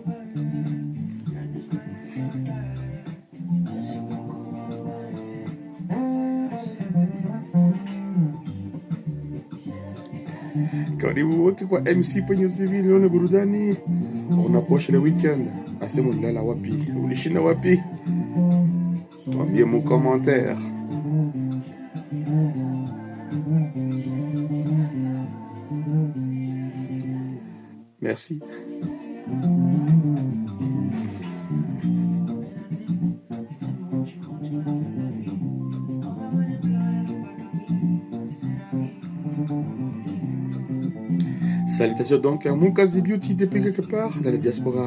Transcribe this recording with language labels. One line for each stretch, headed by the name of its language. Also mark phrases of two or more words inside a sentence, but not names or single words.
Swahili: Karibu wote kwa MC Penye Civil, nione burudani.
French: On approche le week-end.
Swahili: Asema ulala wapi? Ulishinda wapi? Tuambie
French: mon commentaire. Merci. Salutations donc à Mukazi Beauty depuis quelque part dans la diaspora.